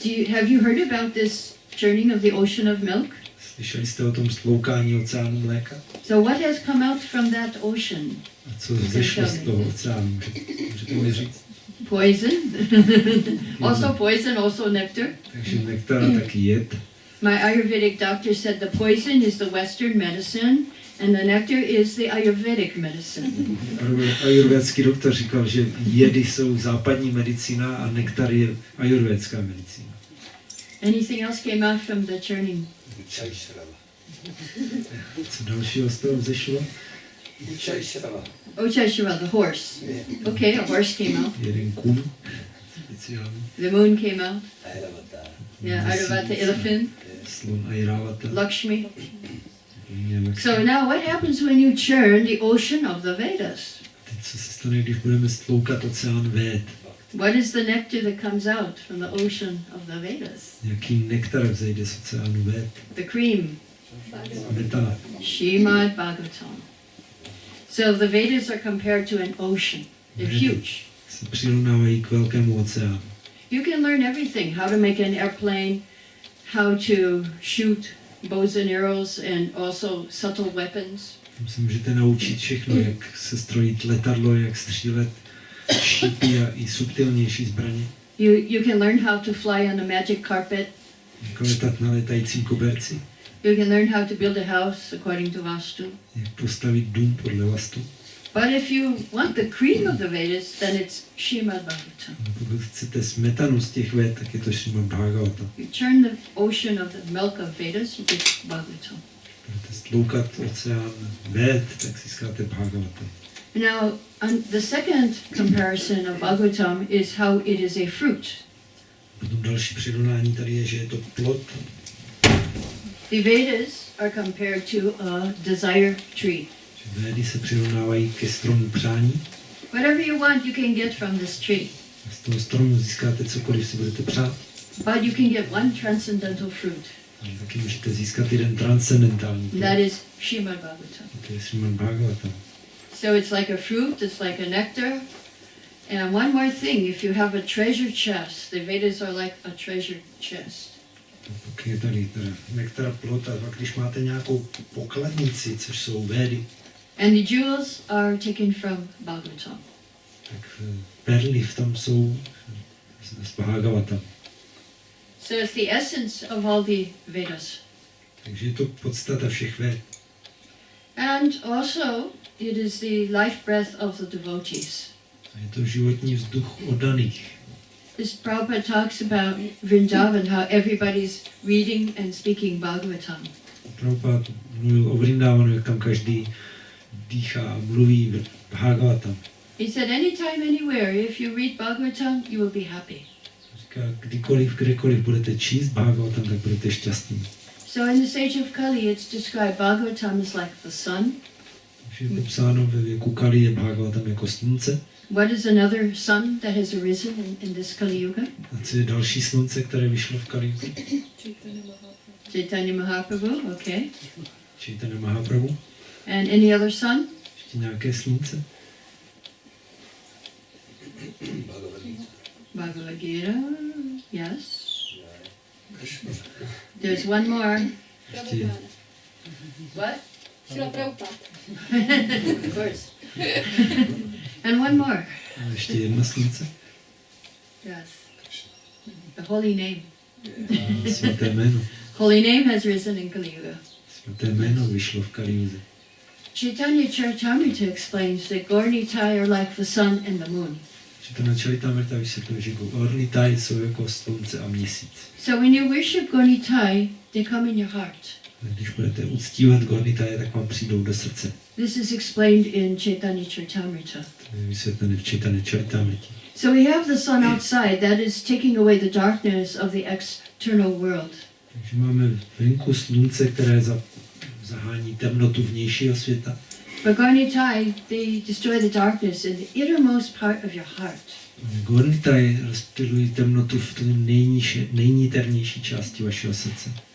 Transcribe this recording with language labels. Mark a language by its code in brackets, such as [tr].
[en] Have you heard about this churning of the ocean of milk? [cs] Slyšeli jste o tom stloukání oceánu mléka? [en] So what has come out from that ocean? [cs] A co vzešlo z toho oceánu? Můžete mi říct? [en] Poison. Also poison, also nectar. [cs] Takže nektar a taky jed. [en] My Ayurvedic doctor said the poison is the Western medicine and the nectar is the Ayurvedic medicine. [cs] Ayurvédský doktor říkal, že jedy jsou západní medicína a nektar je ayurvédská medicína. [en] Anything else came out from the churning? [cs] Co dalšího z toho vzešlo? [en] Uchashira, the horse. Okay, a horse came out. [cs] Jeden kůň speciální. [en] The moon came out. Yeah, Airavata, elephant. [cs] Slon Airavata. [en] Lakshmi. So now what happens when you churn the ocean of the Vedas? [cs] Teď co se stane, když budeme stloukat oceán Véd? [en] What is the nectar that comes out from the ocean of the Vedas? [cs] Jaký nektar vzejde z oceánu Véd? [en] The cream. [cs] Smetana. [en] Srimad-bhagavatam. So the Vedas are compared to an ocean. They're huge. [cs] Se přirovnávají k velkému oceánu. [en] You can learn everything, how to make an airplane, how to shoot bows and arrows and also subtle weapons. [cs] Tam se můžete naučit všechno, jak se strojit letadlo, jak střílet šípy a i subtilnější zbraně. [en] You can learn how to fly on a magic carpet. [cs] Jak letat na letajícím koberci, [en] You can learn how to build a house according to Vastu. [cs] jak postavit dům podle vastu. [en] But if you want the cream of the Vedas, then it's Srimad-bhagavatam. [cs] Pokud chcete smetanu z těch ved, tak je to Srimad-bhagavatam. [en] You turn the ocean of the milk of Vedas, you get Bhagavatam. [cs] Budete stloukat oceán ved, tak získáte Bhagavatam. [en] Now, the second comparison of Bhagavatam is how it is a fruit. [cs] Potom další přirovnání tady je, že je to plod. [en] The Vedas are compared to a desire tree. [cs] Védy se přirovnávají ke stromu přání. [en] Whatever you want, you can get from this tree. [cs] Z toho stromu získáte cokoliv si budete přát. [en] But you can get one transcendental fruit. [cs] Ale taky můžete získat jeden transcendentální plod. [en] That is Srimad-bhagavatam. [cs] To je Srimad-bhagavatam. [en] So it's like a fruit, it's like a nectar. And one more thing, if you have a treasure chest, the Vedas are like a treasure chest. [cs] Pak je tady teda nektar, plod, a pak když máte nějakou pokladnici, což jsou védy, [en] And the jewels are taken from Bhagavatam. [cs] tak perly v tom jsou z Bhagavatam. [en] So it's the essence of all the Vedas. [cs] Takže je to podstata všech véd. [en] And also, it is the life breath of the devotees. [cs] A je to životní vzduch oddaných. [en] This Prabhupada talks about Vrindavan, how everybody's reading and speaking Bhagavatam. [cs] Prabhupada mluvil o Vrindavanu, jak tam každý dýchá a mluví Bhagavatam. [en] He said, anytime, anywhere, if you read Bhagavatam, you will be happy. [cs] Říká, kdykoliv, kdekoliv budete číst Bhagavatam, tak budete šťastní. [en] So in the stage of Kali, it's described Bhagavatam is like the sun. [cs] Takže je popsáno ve věku Kali je Bhagavatam jako slunce. [en] What is another sun that has arisen in this Kali Yuga? [cs] A co je další slunce, které vyšlo v Kali? [en] Chaitanya Mahaprabhu, okay. [cs] Chaitanya Mahaprabhu. [en] And any other sun? [cs] Ještě nějaké slunce? [en] Bhagavad-gita, yes. There's one more. [cs] Ještě [en] What? Srila Prabhupada. Of course. And one more. [cs] a ještě jedno slunce. [en] Yes. The holy name. [cs] A svaté jméno. [en] Holy name has risen in Kali Yuga. [cs] Svaté jméno vyšlo v Kali-juze. [en] Caitanya-caritamrita explains that Gaur-Nitai are like the sun and the moon. [cs] Caitanya-caritamrita vysvětluje, že Gaur-Nitai jsou jako slunce a měsíc. [en] So when you worship Gaur-Nitai, they come in your heart. [cs] Když budete uctívat Gaur-Nitaje, tak vám přijdou do srdce. [en] This is explained in Caitanya-caritamrita. [cs] To je vysvětlené v Caitanya-caritamritě. [en] So we have the sun outside, that is taking away the darkness of the external world. [cs] Takže máme venku slunce, které zahání temnotu vnějšího světa. [en] But Gaur-Nitai, they destroy the darkness in the innermost part of your heart. [cs] Gaur-Nitaje rozptylují temnotu v té nejniternější části vašeho srdce.